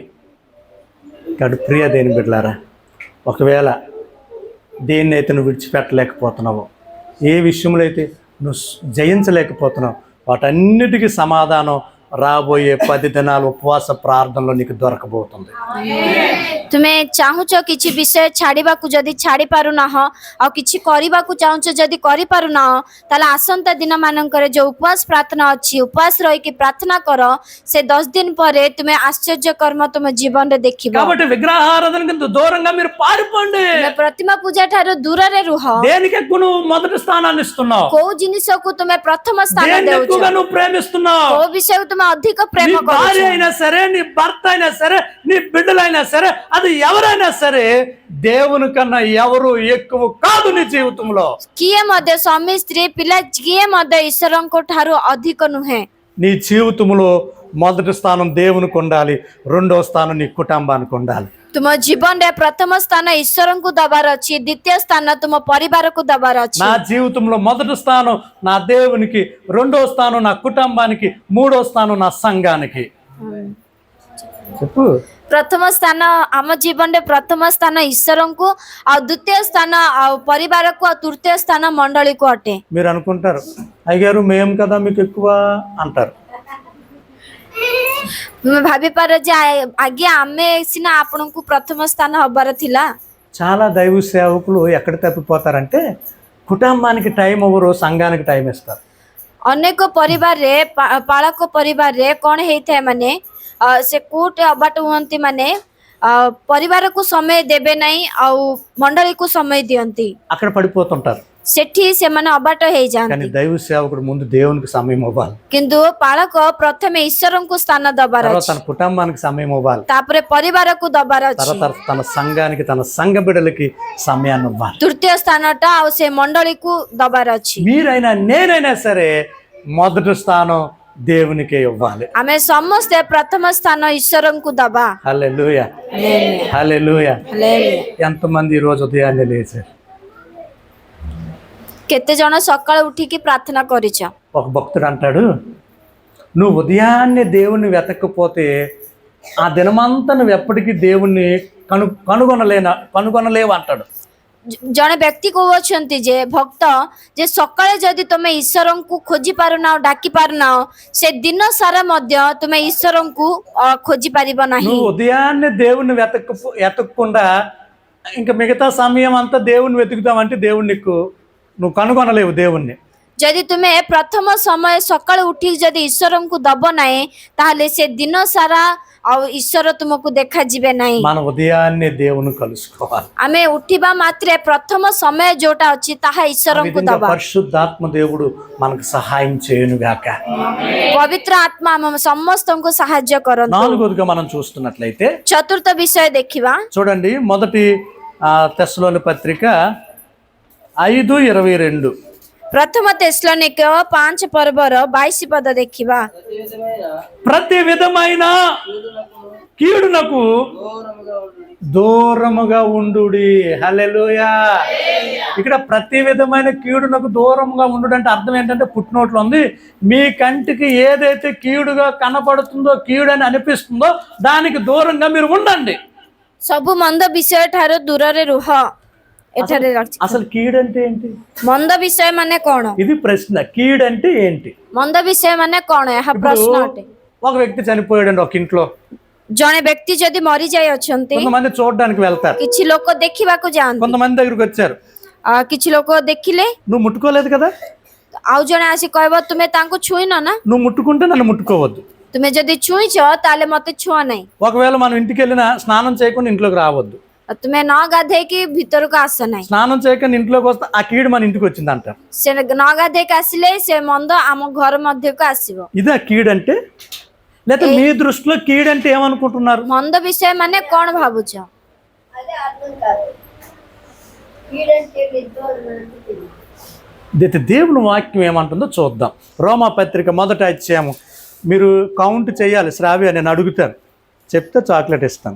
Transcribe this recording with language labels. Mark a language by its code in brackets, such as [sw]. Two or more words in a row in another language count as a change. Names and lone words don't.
[te] కాబట్టి ప్రియ దేని బిడ్డలారా, ఒకవేళ దేన్ని అయితే నువ్వు విడిచిపెట్టలేకపోతున్నావో, ఏ విషయంలో అయితే నువ్వు జయించలేకపోతున్నావు, వాటన్నిటికీ సమాధానం రాబోయే 10 దినాలు ఉపవాస ప్రార్థనలో నీకు దొరకబోతుంది. [or] ତୁମେ ଚାହୁଁଛ କିଛି ବିଷୟ ଛାଡ଼ିବାକୁ, ଯଦି ଛାଡ଼ି ପାରୁନାହଁ ଆଉ କିଛି କରିବାକୁ ଚାହୁଁଛ ଯଦି କରିପାରୁନାହଁ, ତାହେଲେ ଆସନ୍ତା ଦିନମାନଙ୍କରେ ଯେଉଁ ଉପବାସ ପ୍ରାର୍ଥନା ଅଛି, ଉପବାସ ରହିକି ପ୍ରାର୍ଥନା କର। ସେ 10 ଦିନ ପରେ ତୁମେ ଆଶ୍ଚର୍ଯ୍ୟ କର୍ମ ତୁମ ଜୀବନରେ ଦେଖିବ। [te] కాబట్టి విగ్రహారాధనకి దూరంగా మీరు పారిపోండి. [or] ତୁମେ ପ୍ରତିମା ପୂଜା ଠାରୁ ଦୂରରେ ରୁହ। [te] దేనికి ఎక్కువ నువ్వు మొదటి స్థానాన్ని ఇస్తున్నావు? [or] କୋଉ ଜିନିଷକୁ ତୁମେ ପ୍ରଥମ ସ୍ଥାନ [te] దేన్ని [or] ଦେଉଛ? [te] ఎక్కువగా నువ్వు ప్రేమిస్తున్నావు? [or] କୋଉ ବିଷୟକୁ ତୁମେ ଅଧିକ ପ୍ରେମ [te] నీ భార్య [or] କରୁଛ? [te] అయినా సరే, నీ భర్త అయినా సరే, నీ బిడ్డలైనా సరే, అది ఎవరైనా సరే, దేవుని కన్నా ఎవరు ఎక్కువ కాదు నీ జీవితంలో. [or] କିଏ ମଧ୍ୟ ସ୍ୱାମୀ ସ୍ତ୍ରୀ ପିଲା କିଏ ମଧ୍ୟ ଈଶ୍ୱରଙ୍କ ଠାରୁ ଅଧିକ ନୁହେଁ। [te] నీ జీవితంలో మొదటి స్థానం దేవునికి ఉండాలి, రెండో స్థానం నీ కుటుంబానికి ఉండాలి. [or] ତୁମ ଜୀବନରେ ପ୍ରଥମ ସ୍ଥାନ ଈଶ୍ୱରଙ୍କୁ ଦବାର ଅଛି, ଦ୍ୱିତୀୟ ସ୍ଥାନ ତୁମ ପରିବାରକୁ ଦବାର ଅଛି। [te] నా జీవితంలో మొదటి స్థానం నా దేవునికి, రెండో స్థానం నా కుటుంబానికి, మూడో స్థానం నా సంఘానికి. చెప్పు. [or] ପ୍ରଥମ ସ୍ଥାନ ଆମ ଜୀବନରେ ପ୍ରଥମ ସ୍ଥାନ ଈଶ୍ୱରଙ୍କୁ ଆଉ ଦ୍ୱିତୀୟ ସ୍ଥାନ ଆଉ ପରିବାରକୁ ଆଉ ତୃତୀୟ ସ୍ଥାନ ମଣ୍ଡଳୀକୁ ଅଟେ। [te] మీరు అనుకుంటారు అయ్యారు మేము కదా మీకు ఎక్కువ అంటారు. [or] ତୁମେ ଭାବିପାର ଯେ ଆଜ୍ଞା ଆମେ ସିନା ଆପଣଙ୍କୁ ପ୍ରଥମ ସ୍ଥାନ ହବାର ଥିଲା। [te] చాలా దైవ సేవకులు ఎక్కడ తప్పిపోతారంటే కుటుంబానికి టైం ఇవ్వరు, సంఘానికి టైం ఇస్తారు. [or] ଅନେକ ପରିବାରରେ ପାଳକ ପରିବାରରେ କ'ଣ ହେଇଥାଏ ମାନେ ସେ କୋଉଠି ଅବାଟ ହୁଅନ୍ତି ମାନେ ପରିବାରକୁ ସମୟ ଦେବେ ନାହିଁ ଆଉ ମଣ୍ଡଳୀକୁ ସମୟ ଦିଅନ୍ତି, [te] అక్కడ పడిపోతుంటారు. [or] ସେଠି ସେମାନେ ଅବାଟ [te] కానీ [or] ହେଇଯାଆନ୍ତି। [te] దైవ సేవకుడు ముందు దేవునికి సమయం ఇవ్వాలి, [or] କିନ୍ତୁ ପାଳକ ପ୍ରଥମେ ଈଶ୍ୱରଙ୍କୁ ସ୍ଥାନ ଦବାର [te] తర్వాత [or] ଅଛି, [te] తన కుటుంబానికి సమయం ఇవ్వాలి, [or] ତାପରେ ପରିବାରକୁ ଦବାର ଅଛି, [te] తర్వాత తన సంఘానికి తన సంఘ బిడ్డలకి సమయాన్ని ఇవ్వాలి. [or] ତୃତୀୟ ସ୍ଥାନଟା ଆଉ ସେ ମଣ୍ଡଳୀକୁ ଦବାର ଅଛି। [te] మీరైనా నేనైనా సరే మొదటి స్థానం దేవునికే ఇవ్వాలి. [or] ଆମେ ସମସ୍ତେ ପ୍ରଥମ ସ୍ଥାନ ଈଶ୍ୱରଙ୍କୁ ଦବା। [te] హల్లెలూయా, హల్లెలూయా. [or] ହାଲେଲୁୟା। [te] ఎంతమంది ఈ రోజు ఉదయాన్నే లేచారు? [or] କେତେ ଜଣ ସକାଳୁ ଉଠିକି ପ୍ରାର୍ଥନା କରିଛ? [te] ఒక భక్తుడు అంటాడు, నువ్వు ఉదయాన్నే దేవుణ్ణి వెతకపోతే ఆ దినమంతా నువ్వు ఎప్పటికీ దేవుణ్ణి కనుగొనలేవు అంటాడు. [or] ଜଣେ ବ୍ୟକ୍ତି କହୁଅଛନ୍ତି ଯେ ଭକ୍ତ ଯେ ସକାଳେ ଯଦି ତୁମେ ଈଶ୍ୱରଙ୍କୁ ଖୋଜି ପାରୁନାହ, ଡାକି ପାରୁନାହ, ସେ ଦିନ ସାରା ମଧ୍ୟ ତୁମେ ଈଶ୍ୱରଙ୍କୁ ଖୋଜି ପାରିବ ନାହିଁ। [te] నువ్వు ఉదయాన్నే దేవుణ్ణి వెతకకుండా ఇంకా మిగతా సమయం అంతా దేవుణ్ణి వెతుకుతావంటే దేవుణ్ణి నువ్వు కనుగొనలేవు దేవుణ్ణి. [or] ଯଦି ତୁମେ ପ୍ରଥମ ସମୟ ସକାଳୁ ଉଠିକି ଯଦି ଈଶ୍ୱରଙ୍କୁ ଦବ ନାହିଁ ତାହେଲେ ସେ ଦିନ ସାରା ଆଉ ଈଶ୍ୱର ତୁମକୁ ଦେଖାଯିବେ ନାହିଁ। [te] మన ఉదయాన్నే దేవుని కలుసుకోవాలి. [or] ଆମେ ଉଠିବା ମାତ୍ରେ ପ୍ରଥମ ସମୟ ଯୋଉଟା ଅଛି ତାହା ଈଶ୍ୱରଙ୍କୁ ଦବା। [te] పరిశుద్ధాత్మ దేవుడు మనకు సహాయం చేయను గాక। [or] ପବିତ୍ର ଆତ୍ମା ଆମ ସମସ୍ତଙ୍କୁ ସାହାଯ୍ୟ କରନ୍ତୁ। [te] నాలుగోదిగా మనం చూస్తున్నట్లయితే [or] ଚତୁର୍ଥ ବିଷୟ ଦେଖିବା। [te] చూడండి, మొదటి తెస్సలోని పత్రిక 5:22. [or] ପ୍ରଥମ ତେସ୍ସଲୋନିକ 5 ପର୍ବର 22 ପଦ ଦେଖିବା। [te] ప్రతి విధమైన కీడునకు దూరముగా ఉండుడి. హల్లెలూయా. ఇక్కడ ప్రతి విధమైన కీడునకు దూరంగా ఉండు అంటే అర్థం ఏంటంటే పుట్టినోట్లో ఉంది, మీ కంటికి ఏదైతే కీడుగా కనపడుతుందో, కీడని అనిపిస్తుందో దానికి దూరంగా మీరు ఉండండి. [or] ସବୁ ମନ୍ଦ ବିଷୟ ଠାରୁ ଦୂରରେ ରୁହ। ଏଠାରେ [te] అసలు కీడంటే ఏంటి? [or] ମନ୍ଦ ବିଷୟ ମାନେ କ'ଣ? [te] ఇది ప్రశ్న. కీడంటే ఏంటి? [or] ମନ୍ଦ ବିଷୟ ମାନେ କ'ଣ? ଏହା ପ୍ରଶ୍ନ ଅଟେ। [te] ఒక వ్యక్తి చనిపోయాడండి ఒక ఇంట్లో, [or] ଜଣେ ବ୍ୟକ୍ତି ଯଦି ମରିଯାଇ ଅଛନ୍ତି [te] కొంతమంది చూడడానికి వెళ్తారు, [or] କିଛି ଲୋକ ଦେଖିବାକୁ ଯାଆନ୍ତି, [te] కొంతమంది దగ్గరికి వచ్చారు, [or] କିଛି ଲୋକ ଦେଖିଲେ [te] నువ్వు ముట్టుకోలేదు కదా, [or] ଆଉ ଜଣେ ଆସି କହିବ ତୁମେ ତାଙ୍କୁ ଛୁଇଁନ ନା, [te] నువ్వు ముట్టుకుంటే నన్ను ముట్టుకోవద్దు, [or] ତୁମେ ଯଦି ଛୁଇଁଛ ତାହେଲେ ମତେ ଛୁଆ ନାହିଁ, [te] ఒకవేళ మనం ఇంటికి వెళ్ళినా స్నానం చేయకుండా ఇంట్లోకి రావద్దు, [or] ତୁମେ ନ ଗାଧେଇକି ଭିତରକୁ ଆସ ନାହିଁ, [te] స్నానం చేయకుండా ఇంట్లోకి వస్తే ఆ కీడు మన ఇంటికి వచ్చింది అంటారు. [or] ସେ ନ ଗାଧେଇକି ଆସିଲେ ସେ ମନ୍ଦ ଆମ ଘର ମଧ୍ୟକୁ ଆସିବ। [te] ఇదే కీడంటే? లేదా మీ దృష్టిలో కీడంటే ఏమనుకుంటున్నారు? [or] ମନ୍ଦ ବିଷୟ ମାନେ କ'ଣ ଭାବୁଛ? [te] దేవుని వాక్యం ఏమంటుందో చూద్దాం. రోమా పత్రిక 1వ అధ్యాయం. మీరు కౌంట్ చేయాలి. శ్రావ్య నేను అడుగుతాను, చెప్తే చాక్లెట్ ఇస్తాను.